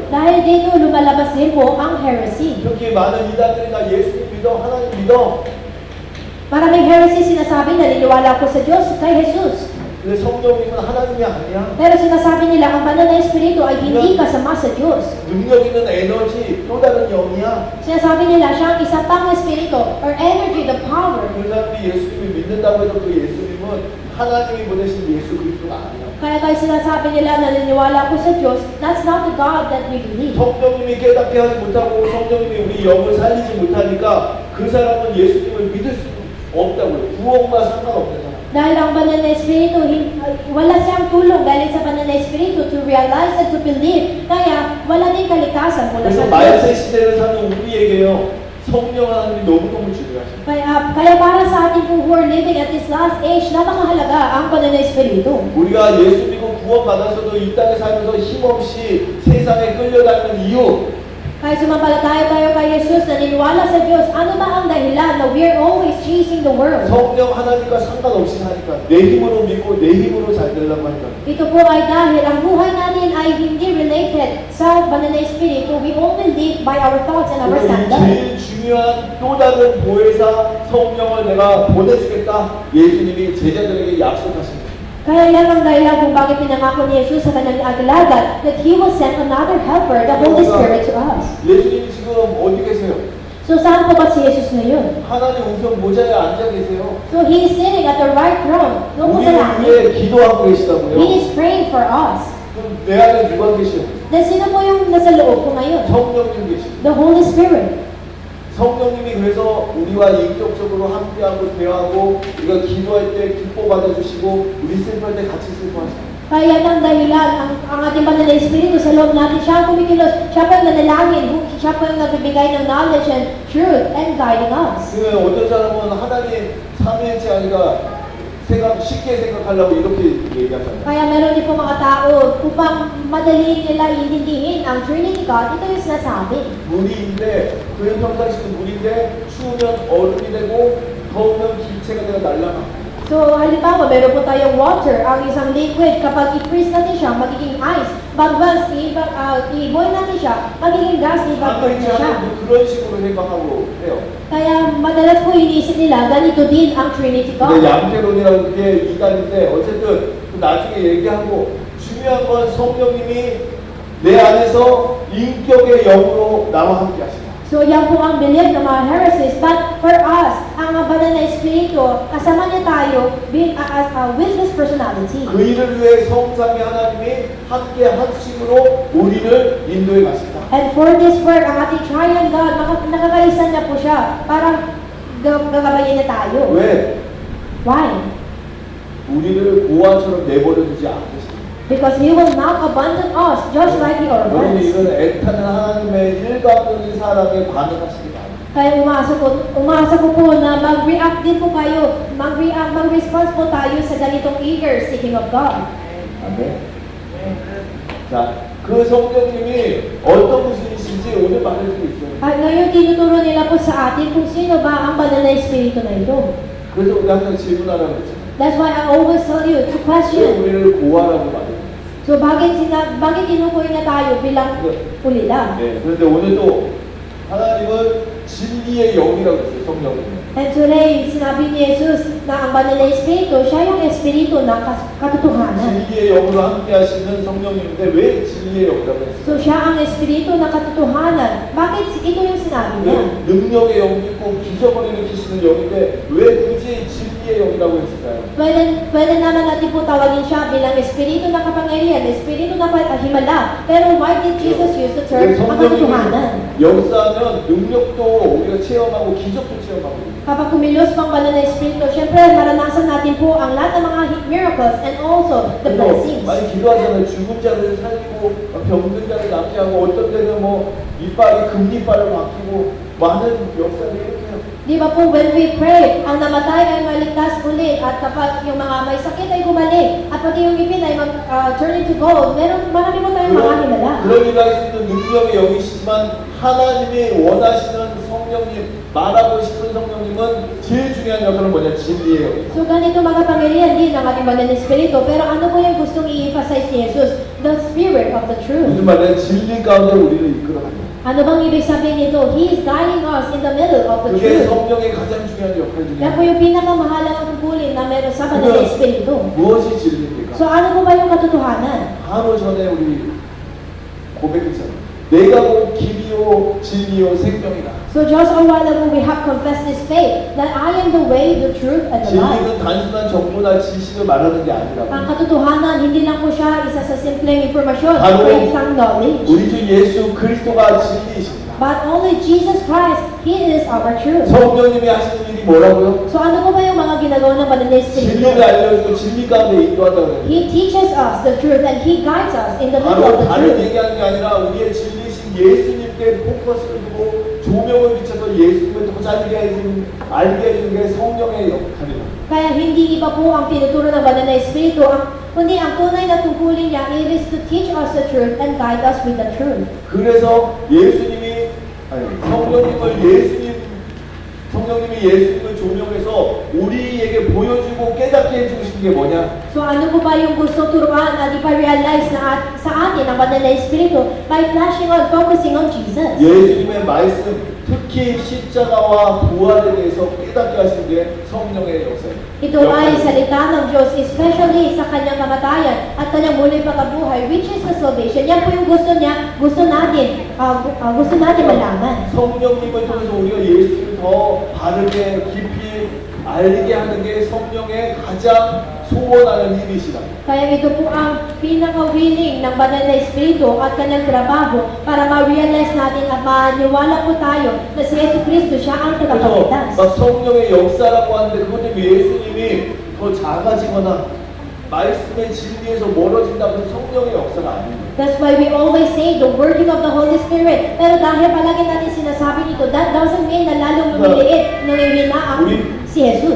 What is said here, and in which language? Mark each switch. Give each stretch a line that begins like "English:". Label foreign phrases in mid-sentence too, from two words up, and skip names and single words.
Filipino: Dahil dito lumalabas din po ang heresy.
Korean: 그렇게 많은 이단들이 나 예수님 믿어, 하나님 믿어.
Filipino: Maraming heresy sinasabi na niniwala ko sa Diyos, kay Jesus.
Korean: 근데 성령님은 하나님이 아니야.
Filipino: Pero sinasabi nila ang banal na Espiritu ay hindi kasama sa Diyos.
Korean: 능력 있는 에너지, 또 다른 영이야.
Filipino: Sinasabi nila siya ang isa pang Espiritu
English: or energy, the power.
Korean: 그 사람이 예수님을 믿는다고 해도 그 예수님은 하나님이 보내신 예수 그리스도가 아니야.
Filipino: Kaya sinasabi nila na naniniwala ko sa Diyos,
English: that's not the God that we believe.
Korean: 성령님이 깨닫게 하지 못하고 성령님이 우리 영을 살리지 못하니까 그 사람은 예수님을 믿을 수 없다고요. 구원과 상관없는 사람.
Filipino: Dahil ang banal na Espiritu, wala siyang tulong galing sa banal na Espiritu
English: to realize and to believe.
Filipino: Kaya wala din kaligtasan mula
Korean: 그래서
Filipino: sa
Korean: 말세
Filipino: Diyos.
Korean: 시대를 사는 우리에게요. 성령 하나님이 너무너무 중요하십니다.
Filipino: Kaya para sa ating po
English: who are living at this last age,
Filipino: napakahalaga ang banal na Espiritu.
Korean: 우리가 예수 믿고 구원받았어도 이 땅에 살면서 힘없이 세상에 끌려다니는 이유
Filipino: Kaya sumampalataya tayo kay Jesus, naniniwala sa Diyos, ano ba ang dahilan na
English: we're always chasing the world?
Korean: 성령 하나님과 상관없이 사니까 내 힘으로 믿고 내 힘으로 잘 되려고 하니까
Filipino: Ito po ay dahil ang buhay natin ay hindi related sa banal na Espiritu.
English: We only live by our thoughts and our
Korean: 그리고 이
English: standards.
Korean: 제일 중요한 또 다른 보혜사 성령을 내가 보내주겠다 예수님이 제자들에게 약속하신 거예요.
Filipino: Kaya yan ang dahilan kung bakit pinangako ni Jesus sa kanyang aglagat
English: that He will send another helper, the Holy Spirit to us.
Korean: 예수님이 지금 어디 계세요?
Filipino: So saan po ba si Jesus ngayon?
Korean: 하나님 우편 모자에 앉아 계세요.
English: So He is sitting at the right throne.
Filipino: Doon po sa
Korean: 우리를
Filipino: langit.
Korean: 위해 기도하고
English: He
Korean: 계시다고요.
English: is praying for us.
Korean: 그럼 내 안에 누가 계셔요?
Filipino: Then sino po yung nasa loob ko ngayon?
Korean: 성령님 계시죠.
English: The Holy Spirit.
Korean: 성령님이 그래서 우리와 인격적으로 함께하고 대화하고 우리가 기도할 때 기뻐 받아주시고 우리 슬퍼할 때 같이 슬퍼하시고
Filipino: Kaya ng dahilan, ang ating banal na Espiritu sa loob natin, siya ang kumikilos, siya po yung nanalangin, siya po yung nagbibigay ng
English: knowledge and truth and guiding us.
Korean: 그 어떤 사람은 하나님 삼위일체 아니가 쉽게 생각하려고 이렇게 얘기하잖아요.
Filipino: Kaya meron din po mga tao, upang madali nila iintindihin ang
English: Trinity God,
Filipino: ito yung sinasabi.
Korean: 물인데 그 형상식은 물인데 추우면 얼음이 되고 더우면 기체가 되어 날아가.
Filipino: So, halimbawa, meron po tayong water, ang isang liquid, kapag i-freeze natin siya, magiging ice. But once i-boil natin siya, magiging gas, i-evaporate na siya.
Korean: 삼위일체는 그런 식으로 생각하고 해요.
Filipino: Kaya madalas po iniisip nila, ganito din ang Trinity
Korean: 근데
English: God.
Korean: 양태론이라고 그게 이단인데 어쨌든 그 나중에 얘기하고 중요한 건 성령님이 내 안에서 인격의 영으로 나와 함께 하신다.
Filipino: So, yan po ang belief ng mga heresies.
English: But for us,
Filipino: ang banal na Espiritu, kasama niya tayo
English: with His personality.
Korean: 그 일을 위해 성삼위 하나님이 함께 합심으로 우리를 인도해 가신다.
English: And for this work,
Filipino: ang ating triune God, nakakaisa niya po siya. Parang gagabayin niya tayo.
Korean: 왜?
English: Why?
Korean: 우리를 고아처럼 내버려 두지 않으신다.
English: Because He will not abandon us, just like the
Korean: 여러분
English: orphans.
Korean: 이건 애타는 하나님의 일관적인 사랑에 반응하시기 바랍니다.
Filipino: Kaya umasa ko po na mag-react din po kayo, mag-response po tayo sa ganitong
English: eager seeking of God.
Korean: 아멘. 자, 그 성령님이 어떤 분이신지 오늘 말해주고 있어요. At ngayon, tinuturo nila po sa atin kung sino ba ang banal na Espiritu na ito. 그래서 우리 항상 질문하라고 했잖아요.
English: That's why I always tell you to
Korean: 왜
English: question.
Korean: 우리를 고아라고 말해요?
Filipino: So, bakit tinukoy na tayo bilang ulila?
Korean: 네, 그런데 오늘도 하나님은 진리의 영이라고 했어요, 성령님.
English: And today,
Filipino: sinabi ni Jesus na ang banal na Espiritu, siya yung Espiritu ng katotohanan.
Korean: 진리의 영으로 함께 하시는 성령님인데 왜 진리의 영이라고 했어요?
Filipino: So, siya ang Espiritu ng katotohanan. Bakit ito yung sinabi niya?
Korean: 능력의 영도 있고 기적을 일으키시는 영인데 왜 굳이 진리의 영이라고 했을까요?
Filipino: Pwede naman natin po tawagin siya bilang Espiritu ng kapangyarihan, Espiritu ng himala.
English: Pero why did Jesus use the term
Filipino: ang katotohanan?
Korean: 역사하면 능력도 우리가 체험하고 기적도 체험하고
Filipino: Kapag kumilos pang banal na Espiritu, syempre maranasan natin po ang lahat ng mga
English: miracles and also the blessings.
Korean: 많이 기도하잖아요. 죽은 자를 살리고 병든 자를 낫게 하고 어떤 데는 뭐 이빨이 금리빨을 바뀌고 많은 역사를 이렇게 해요.
Filipino: Di ba po,
English: when we pray,
Filipino: ang namatay ay maligtas ulit at kapag yung mga may sakit ay bumalik at pati yung ngipin ay
English: turn into gold,
Filipino: marami po tayong mga himala.
Korean: 그런 일을 할 수 있는 능력의 영이시지만 하나님이 원하시는 성령님, 말하고 싶은 성령님은 제일 중요한 역할은 뭐냐? 진리예요.
Filipino: So ganito makapangyarihan din ang ating banal na Espiritu. Pero ano po yung gustong i-emphasize ni Jesus?
English: The Spirit of the truth.
Korean: 무슨 말이야? 진리 가운데 우리를 이끌어가요.
Filipino: Ano bang ibig sabihin nito?
English: He is guiding us in the middle of the
Korean: 그게
English: truth.
Korean: 성령의 가장 중요한 역할 중에
Filipino: Yan po yung pinakamahalagang tungkulin na meron sa banal na Espiritu.
Korean: 무엇이 진리입니까?
Filipino: So ano po ba yung katotohanan?
Korean: 바로 전에 우리 고백했잖아요. 내가 곧 길이요 진리요 생명이다.
English: So just a while ago we have confessed this faith that I am the way, the truth, and the life.
Korean: 진리는 단순한 정보나 지식을 말하는 게
Filipino: Ang
Korean: 아니라고.
Filipino: katotohanan, hindi lang po siya isa sa simpleng informasyon Bago- o isang knowledge.
Korean: 우리 주 예수 그리스도가 진리이십니다.
English: But only Jesus Christ, He is our truth.
Korean: 성령님이 하시는 일이 뭐라고요?
Filipino: So ano po ba yung mga ginagawa ng banal na Espiritu?
Korean: 진리를 알려주고 진리 가운데 인도한다고 해요.
English: He teaches us the truth and He guides us in the middle of
Korean: 바로
English: the
Korean: 다른
English: truth.
Korean: 얘기하는 게 아니라 우리의 진리신 예수님께 포커스를 두고 조명을 비춰서 예수님을 더 잘 알게 해주는 게 성령의 역할입니다.
Filipino: Kaya hindi iba po ang tinuturo ng banal na Espiritu, kundi ang tunay na tungkulin niya
English: is to teach us the truth and guide us with the truth.
Korean: 그래서 성령님이 예수님을 조명해서 우리에게 보여주고 깨닫게 해주고 싶은 게 뭐냐?
Filipino: So ano po ba yung gusto turuan at ipa-realize na sa atin ang banal na Espiritu
English: by flashing on, focusing on Jesus?
Korean: 예수님의 말씀, 특히 십자가와 부활에 대해서 깨닫게 하시는 게 성령의 역사입니다.
Filipino: Ito ay salita ng Diyos, especially sa kanyang kamatayan at kanyang muling pagkabuhay,
English: which is the salvation.
Filipino: Yan po yung gusto niya, gusto natin malaman.
Korean: 성령님을 통해서 우리가 예수를 더 바르게 깊이 알게 하는 게 성령의 가장 소원하는 일이시다.
Filipino: Kaya ito po ang pinaka-willing ng banal na Espiritu at kanyang trabaho para ma-realize natin at maniwala po tayo na si Yesu Cristo siya ang
Korean: 그래서
Filipino: tagapagligtas.
Korean: 막 성령의 역사라고 하는데 그것 때문에 예수님이 더 작아지거나 말씀의 진리에서 멀어진다면 성령의 역사가 아닙니다.
English: That's why we always say the working of the Holy Spirit.
Filipino: Pero dahil palagi natin sinasabi nito,
English: that doesn't mean
Filipino: na lalong lumiliit, nangyayina ang si Jesus.